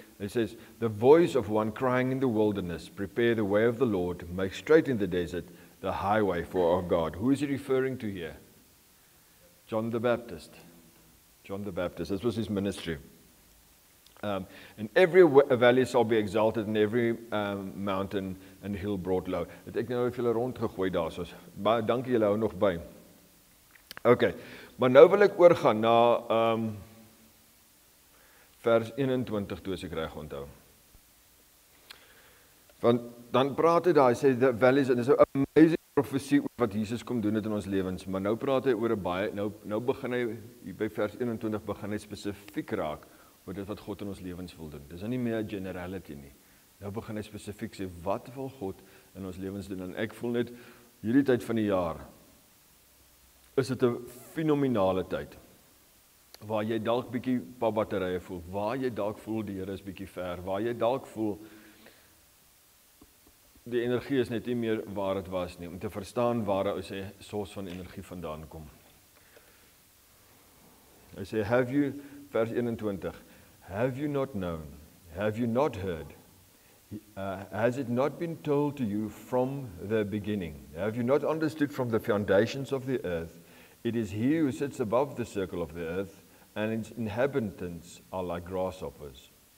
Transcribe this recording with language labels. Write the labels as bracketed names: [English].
[Afrikaans] Hy sê, [English] the voice of one crying in the wilderness, prepare the way of the Lord, make straight in the desert, the highway for our God. Who is he referring to here? John the Baptist. John the Baptist, this was his ministry. And every valley shall be exalted, and every mountain and hill brought low. [Afrikaans] Het ek nou vir julle rondgegooi daar, soos, baie dankie julle hou nog by. Okay, maar nou wil ek oorgaan na vers 21, toe as ek reg onthou. Want dan praat hy daar, hy sê, [English] the valleys, [Afrikaans] en dis 'n amazing profesie wat Jesus kom doen het in ons lewens, maar nou praat hy oor 'n baie, nou begin hy, hier by vers 21, begin hy spesifiek raak, oor dit wat God in ons lewens wil doen. Dis nie meer 'n generality nie. Nou begin hy spesifiek sê, wat wil God in ons lewens doen? En ek voel net, hierdie tyd van die jaar, is dit 'n fenominale tyd, waar jy dalk bietjie batterye voel, waar jy dalk voel die Here is bietjie ver, waar jy dalk voel die energie is net nie meer waar dit was nie, om te verstaan waar hy sy source van energie vandaan kom. Hy sê, vers 21, [English] have you not known, have you not heard, has it not been told to you from the beginning, have you not understood from the foundations of the earth, it is he who sits above the circle of the earth, and its inhabitants are like grasshoppers.